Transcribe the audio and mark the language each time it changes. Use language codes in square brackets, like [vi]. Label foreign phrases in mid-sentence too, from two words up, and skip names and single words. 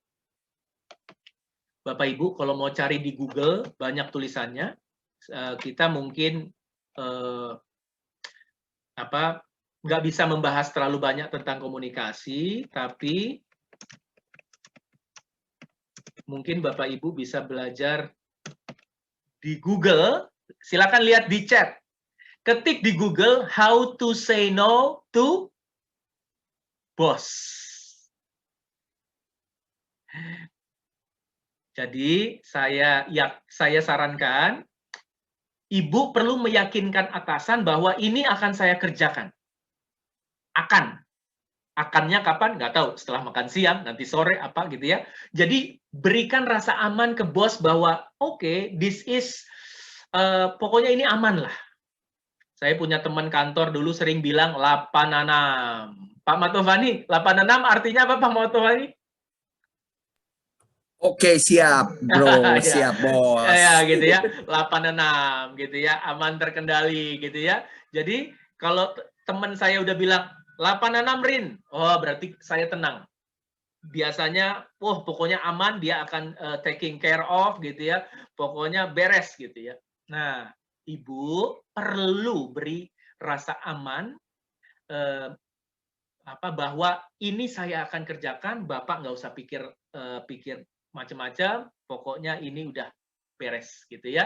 [id] Bapak Ibu kalau mau cari di Google banyak tulisannya, kita mungkin nggak bisa membahas terlalu banyak tentang komunikasi, tapi mungkin Bapak Ibu bisa belajar di Google. Silakan lihat di chat. Ketik di Google, [en] how to say no to boss. [id] Jadi saya sarankan, Ibu perlu meyakinkan atasan bahwa ini akan saya kerjakan. Akannya kapan? Nggak tahu. Setelah makan siang, nanti sore, apa gitu ya. Jadi berikan rasa aman ke bos bahwa oke, [en] this is, [id] pokoknya ini aman lah. Saya punya teman kantor dulu sering bilang 86. Pak Matovani, 86 artinya apa Pak Matovani? Oke, siap, bro. Siap, bos. Ya, gitu ya. 86 gitu ya. Aman terkendali gitu ya. Jadi kalau teman saya udah bilang 86 Rin, oh berarti saya tenang. Biasanya, pokoknya aman, dia akan [en] taking care of [id] gitu ya. Pokoknya beres gitu ya. Nah, Ibu perlu beri rasa aman bahwa ini saya akan kerjakan, Bapak nggak usah pikir macam-macam, pokoknya ini udah beres gitu ya.